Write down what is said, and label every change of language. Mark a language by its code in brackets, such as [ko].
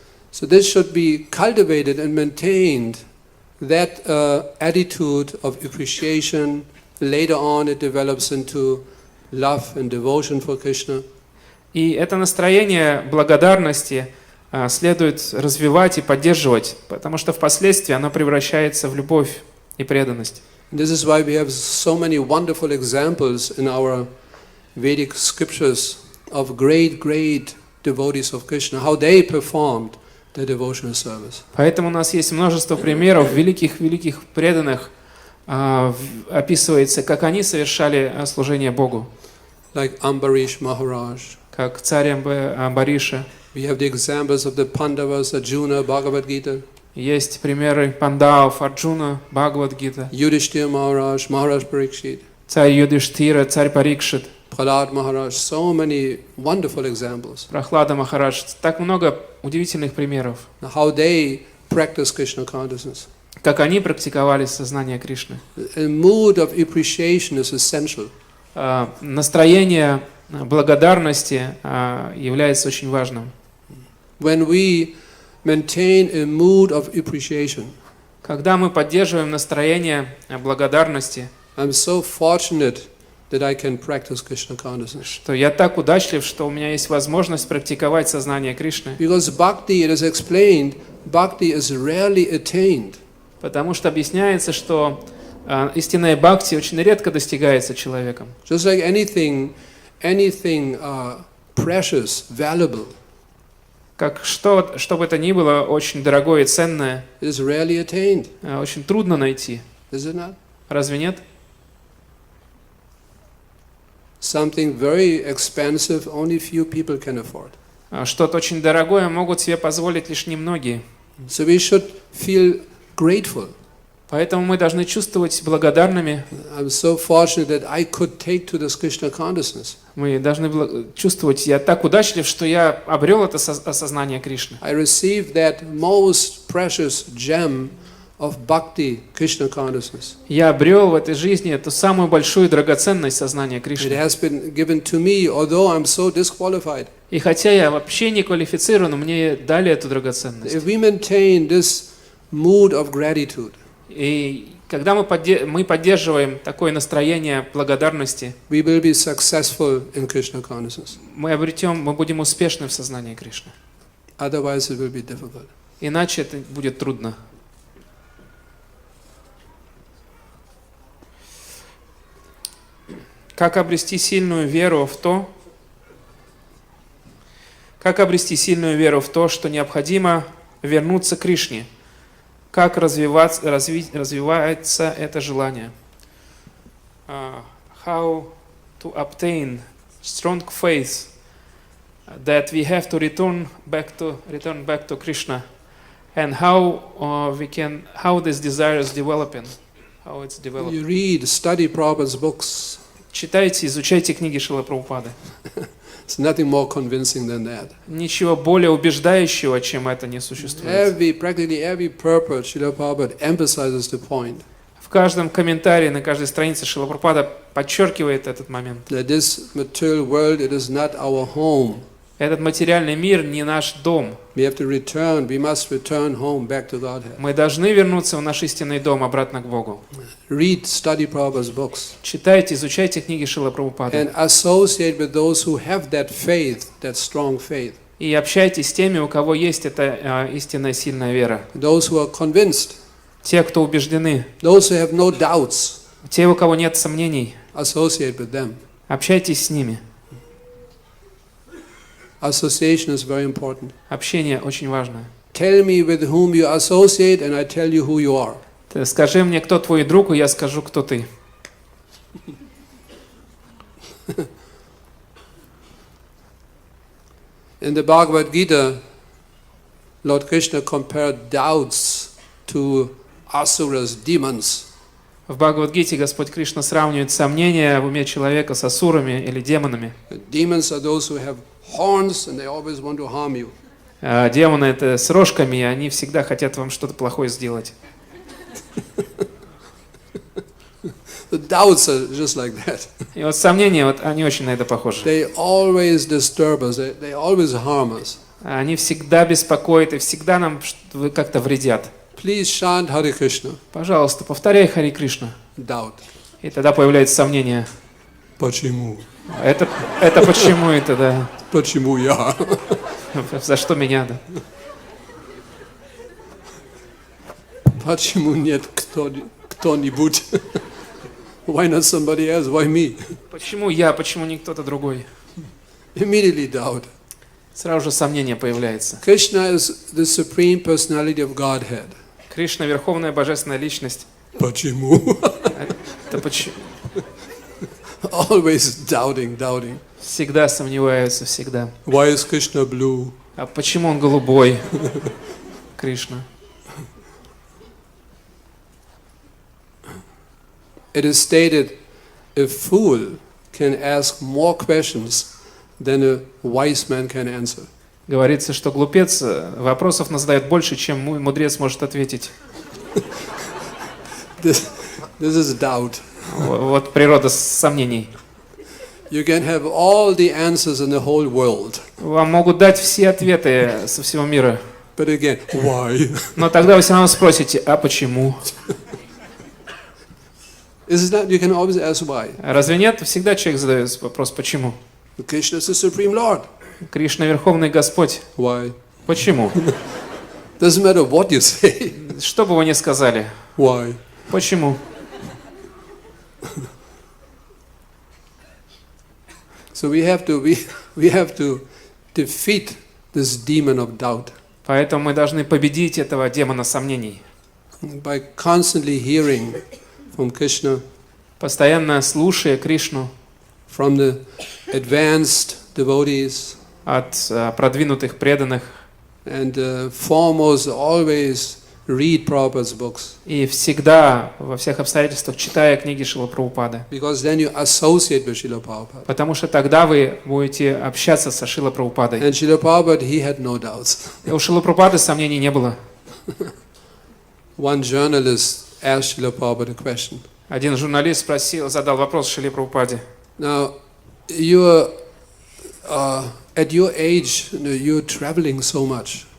[en] So this should be cultivated and maintained. That attitude of appreciation, later on it develops into love and devotion for Krishna. [ru] И это настроение благодарности следует развивать и поддерживать, потому что впоследствии оно превращается в любовь и преданность. [en] This is why we have so many wonderful examples in our Vedic scriptures of great devotees of Krishna, how they performed the devotional service. [ru] Поэтому у нас есть множество примеров великих преданных, описывается, как они совершали служение Богу. [en] Like Ambarish Maharaj. [ru] Как царь Амбариша. [en] We have the examples of the Pandavas, Arjuna, Bhagavad Gita. [ru] Есть примеры пандавов, Арджуна, Бхагавад-гита. [en] Yudhishthira Maharaj, Maharaj Parikshit. [ru] Царь Юдхиштира, царь Парикшит. [en] Prahlad Maharaj, so many wonderful examples. [ru] Прохлада Махарадж. Так много удивительных примеров. [en] How they practice Krishna consciousness. [ru] Как они практиковали сознание Кришны. [en] A mood of appreciation is essential. [ru] Настроение благодарности является очень важным. [en] When we maintain a mood of appreciation, [ru] когда мы поддерживаем настроение благодарности, [en] I'm so fortunate that I can practice Krishna consciousness. [ru] Что я так удачлив, что у меня есть возможность практиковать сознание Кришны. [en] Because bhakti, it is explained, bhakti is rarely attained. [ru] Потому что объясняется, что истинная бхакти очень редко достигается человеком. [en] Just like anything precious, valuable. [ru] Как что бы это ни было очень дорогое и ценное, [en] It is rarely attained. [ru] Очень трудно найти. [en] Is it not? [ru] Разве нет? [en] Something very expensive, only few people can afford. [ru] Что-то очень дорогое могут себе позволить лишь немногие. [en] So we should feel grateful. [ru] Поэтому мы должны чувствовать благодарными. [en] I'm so fortunate that I could take to this Krishna consciousness. [ru] Мы должны чувствовать, я так удачлив, что я обрел это осознание Кришны. [en] I received that most precious gem of bhakti, Krishna consciousness. [ru] Я обрел в этой жизни эту самую большую драгоценность сознания Кришны. [en] It has been given to me, although I'm so disqualified. [ru] И хотя я вообще не квалифицирован, мне дали эту драгоценность. [en] If we maintain this mood of gratitude, [ru] и когда мы поддерживаем такое настроение благодарности, [en] we will be successful in Krishna consciousness. [ru] мы будем успешны в сознании Кришны. [en] Otherwise, it will be difficult. [ru] Иначе это будет трудно. Как обрести сильную веру в то, что необходимо вернуться к Кришне? Как развивается это желание? [en] How to obtain strong faith that we have to return back to Krishna, and how this desire is developing, how it's developing. You read, study Prabhupada's books. [ru] Читайте, изучайте книги Шрилы Прабхупады. [en] It's nothing more convincing than that. [ru] Ничего более убеждающего, чем это, не существует. [en] Practically every purport, Srila Prabhupada emphasizes the point. [ru] В каждом комментарии, на каждой странице Шрила Прабхупада подчеркивает этот момент. [en] That this material world, it is not our home. [ru] Этот материальный мир не наш дом. [en] We must return home back to Godhead. [ru] Мы должны вернуться в наш истинный дом, обратно к Богу. [en] Read, study Prabhupada's books. [ru] Читайте, изучайте книги Шрилы Прабхупады. [en] And associate with those who have that faith, that strong faith. [ru] И общайтесь с теми, у кого есть эта истинная сильная вера. [en] Those who are convinced. [ru] Те, кто убеждены. [en] Those who have no doubts. [ru] Те, у кого нет сомнений. [en] Associate with them. [ru] Общайтесь с ними. [en] Association is very important. [ru] Общение очень важно. [en] Tell me with whom you associate, and I tell you who you are. [ru] Скажи мне, кто твой друг, и я скажу, кто ты. [en] In the Bhagavad Gita, Lord Krishna compared doubts to asuras, demons. [ru] В Бхагавад-гите Господь Кришна сравнивает сомнения в уме человека с асурами или демонами. [en] Demons are those who have horns and they always want to harm you. [ru] Демоны это с рожками, и они всегда хотят вам что-то плохое сделать. [en] The doubts are just like that. [ru] И вот сомнения, вот они очень на это похожи. [en] They always disturb us. They always harm us. [ru] Они всегда беспокоят и всегда нам как-то вредят. [en] Please chant Hare Krishna. [ru] Пожалуйста, повторяй Харе Кришна. [en] Doubt. [ru] И тогда появляется сомнение. Почему? Это почему это, да? Почему я? За что меня, да? Почему нет кто-нибудь? [en] Why not somebody else? Why me? [ru] Почему я, почему не кто-то другой? [en] Immediately doubt. [ru] Сразу же сомнение появляется. [en] Krishna is the supreme personality of Godhead. [ru] Кришна — верховная божественная личность. Почему? Это почему? [en] Always doubting. [ru] Всегда сомневаются, всегда. [en] Why is Krishna blue? [ru] А почему он голубой? Кришна. [en] It is stated, a fool can ask more questions than a wise man can answer. [ru] Говорится, что глупец вопросов задает больше, чем мудрец может ответить. [en] This is doubt. [ru] Вот природа сомнений. [en] You can have all the answers in the whole world. [ru] Вам могут дать все ответы со всего мира. [en] But again, why? [ru] Но тогда вы все равно спросите, а почему? [en] You can always ask why. [ru] Разве нет? Всегда человек задает вопрос, почему? [en] Krishna is the supreme Lord. [ru] Кришна — верховный Господь. [en] Why? [ru] Почему? [en] Doesn't matter what you say. [ru] Что бы вы ни сказали. [en] Why? [ru] Почему? [en] So we have to defeat this demon of doubt. [ru] Поэтому мы должны победить этого демона сомнений. [en] By constantly hearing from Krishna, [ru] Постоянно слушая Кришну [en] from the advanced devotees, [ru] от продвинутых преданных, [en] and foremost always read Prabhupada's books. [ru] и всегда, во всех обстоятельствах, читая книги Шрилы Прабхупады. [en] Because then you associate with Srila Prabhupada. [ru] Потому что тогда вы будете общаться со Шрилой Прабхупадой. [en] And Srila Prabhupada, he had no doubts. [ru] И у Шрилы Прабхупады сомнений не было. [en] One journalist asked Srila Prabhupada a question. [ru] Один журналист задал вопрос Шриле Прабхупаде. [en] Now, you're at your age, you're traveling so much.